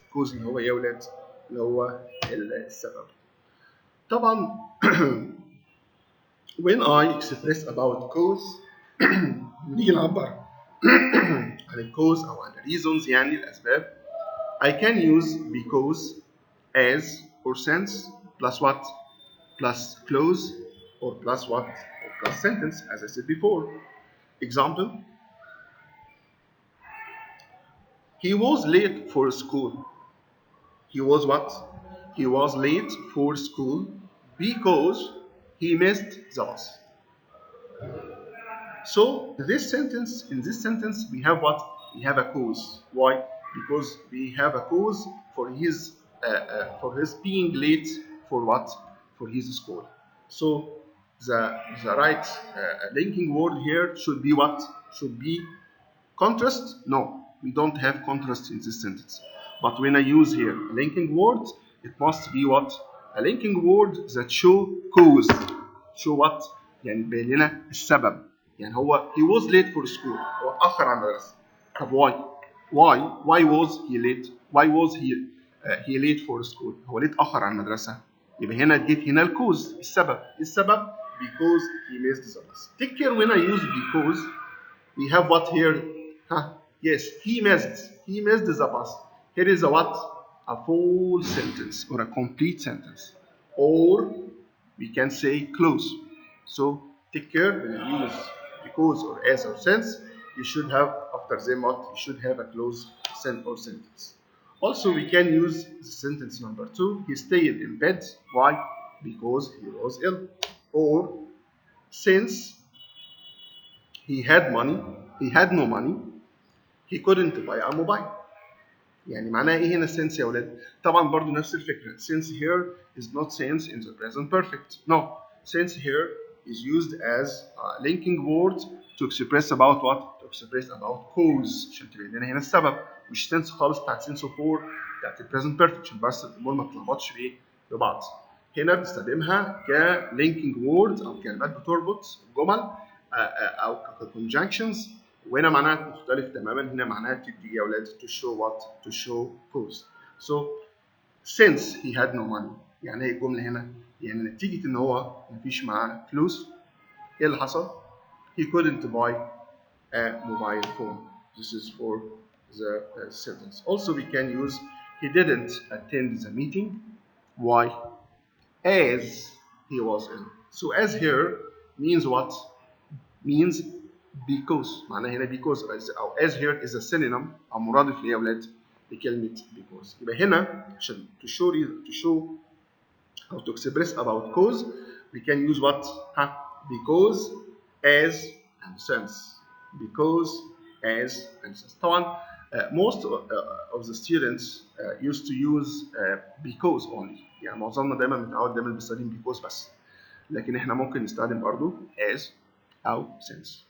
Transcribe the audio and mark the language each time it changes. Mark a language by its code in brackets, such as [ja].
[ar] الكوز اللي هو ايه يا ولاد؟ اللي هو السبب. طبعا [en] when I express about cause [ar] نيجي نعبر عن الكوز او عن reasons يعني الاسباب. [en] I can use because, as, or since plus what? Plus clause or plus what? Or plus sentence, as I said before. Example: he was late for school. He was what? He was late for school because he missed the bus. So in this sentence, we have what? We have a cause. Why? Because we have a cause for his being late for what? For his school. So the right linking word here should be what? Should be contrast? No, we don't have contrast in this sentence. But when I use here a linking word, it must be what? A linking word that show cause. Show what؟ [ar] يعني بين لنا السبب. [en] يعني هو he was late for school. [ar] هو اتأخر عن المدرسة. طب why? [en] Why was he late? Why was he late for school؟ [ar] هو ليه اتأخر عن المدرسة؟ يبقى هنا اديت هنا الكوز السبب. [en] السبب because he missed the bus. Take care when I use because. We have what here? Huh? Yes, he missed. He missed the bus. Here is a what? A full sentence or a complete sentence. Or we can say close. So take care when you use because or as or since. You should have after them what? You should have a close or sentence. Also, we can use the sentence number 2. He stayed in bed. Why? Because he was ill. Or since he had no money, he couldn't buy a mobile. [ar] يعني معناها ايه هنا since يا ولاد؟ طبعا برضو نفس الفكرة. [en] Since here is not since in the present perfect. No, since here is used as a linking word to express about what? To express about cause. [ar] عشان تبين لنا هنا السبب. مش since خالص بتاعت since for بتاعت البريزنت بيرفكت عشان بس الامور ما تتلخبطش بايه؟ ببعض. هنا بنستخدمها كلينكينج وورد او كلمات بتربط جمل او كconjunctions. وهنا معناها مختلف تماما. هنا معناها تدي يا اولاد [en] to show what? To show cause. So since he had no money [ar] يعني ايه الجمله هنا؟ يعني نتيجه ان هو مفيش معاه فلوس ايه اللي حصل؟ [en] He couldn't buy a mobile phone. This is for the sentence. Also we can use he didn't attend the meeting. Why? As he was ill. So as here means what? Means because. [ar] معناها هنا because أو [en] as here is a synonym [ar] أو مرادف ليه يا أولاد؟ لكلمة because. يبقى هنا عشان [en] to show how to express about cause we can use what? Because, as, and since. Because, as, and since. طبعا most of the students used to use because only. [ar] يعني معظمنا دايما متعود دايما بيستخدم because بس. لكن احنا ممكن نستخدم برضو as أو since.